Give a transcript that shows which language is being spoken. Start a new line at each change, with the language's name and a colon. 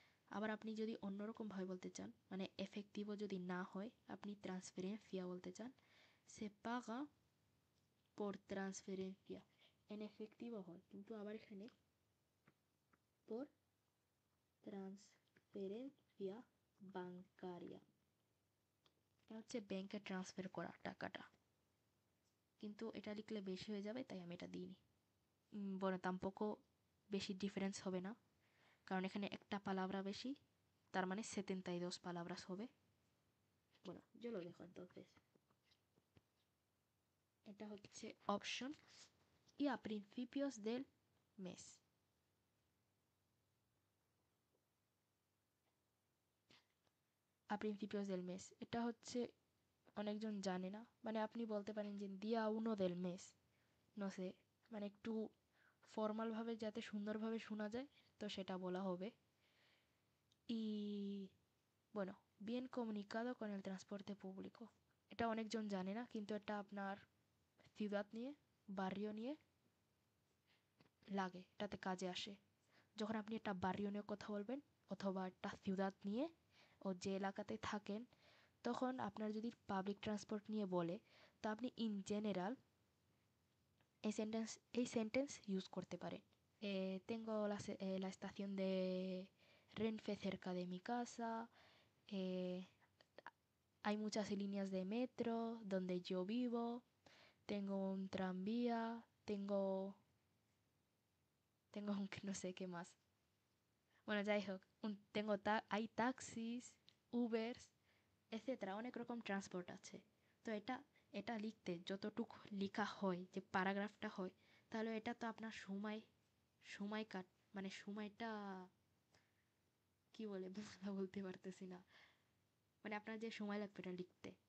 Bangla: আবার আপনি যদি অন্যরকমভাবে বলতে চান, মানে এফেক্টিভো যদি না হয়, আপনি ট্রান্সফারেন্সিয়া বলতে চান, সে পাগা
Spanish: por transferencia,
Bangla: এনএফেক্টিভো হয়, কিন্তু আবার এখানে
Spanish: por transferencia bancaria,
Bangla: এটা হচ্ছে ব্যাংকে ট্রান্সফার করা টাকাটা, কিন্তু এটা লিখলে বেশি হয়ে যাবে তাই আমি এটা দিইনি।
Spanish: bueno, tampoco
Bangla: বেশি ডিফারেন্স হবে না, কারণ এখানে একটা পালাবরা বেশি, তার মানে
Spanish: 72 palabras
Bangla: হবে।
Spanish: bueno, yo lo dejo entonces,
Bangla: এটা হচ্ছে option.
Spanish: y a principios del mes,
Bangla: a principios del mes, এটা হচ্ছে অনেকজন জানে না, মানে আপনি বলতে পারেন যে
Spanish: día 1 del mes, no sé,
Bangla: মানে একটু ফর্মালভাবে যাতে সুন্দরভাবে শোনা যায় তো সেটা বলা হবে।
Spanish: y bueno, bien comunicado con el transporte público,
Bangla: এটা অনেকজন জানে না, কিন্তু এটা আপনার ciudad নিয়ে, barrio নিয়ে লাগে, এটাতে কাজে আসে। যখন আপনি একটা barrio নিয়ে কথা বলবেন অথবা একটা ciudad নিয়ে ও যে এলাকাতে থাকেন, তখন আপনার যদি পাবলিক ট্রান্সপোর্ট নিয়ে বলে তো আপনি ইন জেনারেল এই সেন্টেন্স ইউজ করতে পারেন।
Spanish: tengo la estación de Renfe cerca de mi casa, hay muchas líneas de metro donde yo vivo, tengo un tranvía, tengo un no sé qué más, bueno,
Bangla: যাই হোক,
Spanish: hay taxis, ubers,
Bangla: etcetera, অনেক রকম transport আছে। তো এটা লিখতে যতটুকু লেখা হয়, যে প্যারাগ্রাফটা হয়, তাহলে এটা তো আপনার সময় মানে সময়টা কি বলে বলতে পারতেছি না, মানে আপনার যে সময় লাগবে এটা লিখতে।